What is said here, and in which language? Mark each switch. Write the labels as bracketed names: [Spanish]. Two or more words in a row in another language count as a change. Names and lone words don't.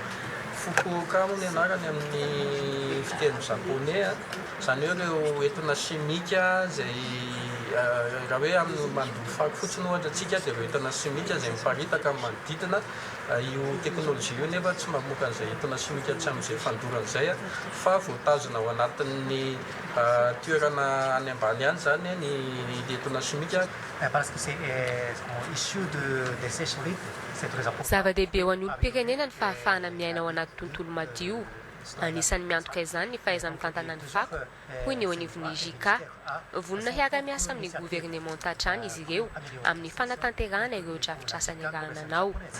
[Malagasy] Fukuoka moa ny anarany amin'ny fiteny japonais zany hoe ireo entona chimika izay raha hoe amin'ny mandoa fako fotsiny ohatra antsika dia ireo entona chimika izay miparitaka amin'ny manodidina io teknôlôjia io nefa tsy mamoaka an'izay entona chimika tsy amin'izay fandorana izay fa voatazona ao anatin'ny toerana any ambany any zany ny entona chimika. [French] Parce que c'est issu de ces solides. [Malagasy] Zava-dehibe ho an'ny olom-pirenena ny fahafahana miaina ao anaty tontolo madio. Anisan'ny miantoka izany ny fahaiza mitantana ny fako hoy ny eo anivon'ny JICA. Vonona hiara-miasa amin'ny gouvernement antrany izy ireo amin'ny fanatanterahana ireo drafitr'asa niarahana anao.